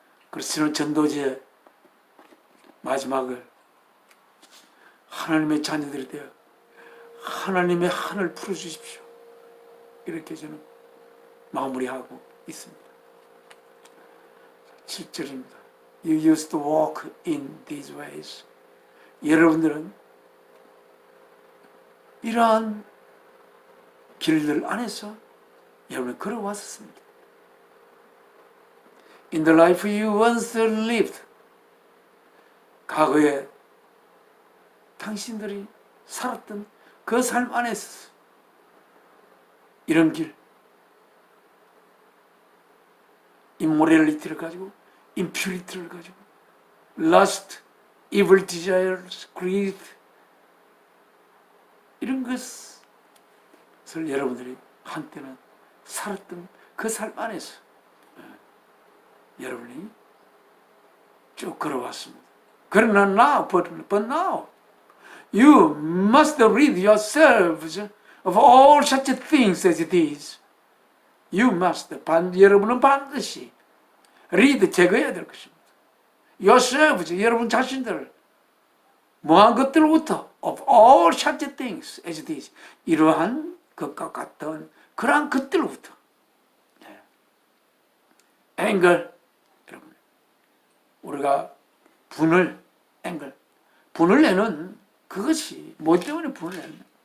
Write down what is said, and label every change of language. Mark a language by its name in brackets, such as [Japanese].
[Korean] 그래서 저는 전도제의 마지막을 하나님의 자녀들이 되어 하나님의 하늘 풀어주십시오. 이렇게 저는 마무리하고 있습니다. 7절입니다. [English] You used to walk in these ways. [Korean] 여러분들은 이러한 길들 안에서 여러분은 걸어왔었습니다. [English] In the life you once lived. [Korean] 과거에 당신들이 살았던 그 삶 안에서 이런 길, immorality를 가지고, impurity를 가지고, lust, evil desires, greed, 이런 것을 여러분들이 한때는 살았던 그 삶 안에서 여러분이 쭉 걸어왔습니다. [English] 그러나 now, but now, you must rid yourselves of all such things as these. You must, [Korean] 여러분은 반드시 rid, 제거해야 될 것입니다. [English] yourselves, [Korean] 여러분 자신들을 뭐한 것들로부터 [English] of all such things as these. [Korean] 이러한 것과 같은 그러한 것들로부터. anger, 여러분, 우리가 분을, anger, 분을 내는 그것이 뭐 때문에 분을 내는?